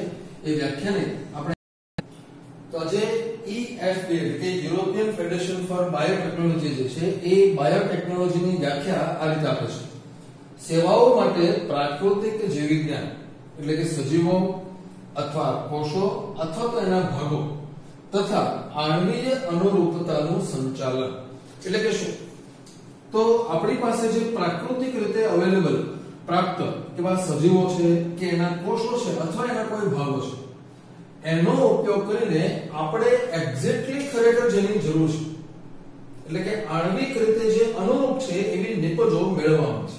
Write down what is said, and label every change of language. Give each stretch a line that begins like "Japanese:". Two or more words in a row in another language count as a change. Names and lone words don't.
Gujarati: એ વ્યાખ્યાને આપણે તો આજે EFB એટલે યુરોપિયન ફેડરેશન ફોર બાયોટેકનોલોજી જે છે એ બાયોટેકનોલોજીની વ્યાખ્યા આ રીતે આપે છે: સેવાઓ માટે પ્રાકૃતિક જીવવિજ્ઞાન એટલે કે સજીવો અથવા કોષો અથવા તો એના ભાગો તથા આણ્વીય अनुरूपताનું સંચાલન એટલે કે શું તો આપણી પાસે જે પ્રાકૃતિક રીતે અવેલેબલ પ્રાપ્ત કેવા સજીવો છે કે એના કોષો છે અથવા એના કોઈ ભાગો છે એનો ઉપયોગ કરીને આપણે એક્ઝેક્ટલી ખરેખર જેની જરૂર છે એટલે કે આણ્વિક રીતે જે અનુરૂપ છે એવી નિપજો મેળવવામાં છે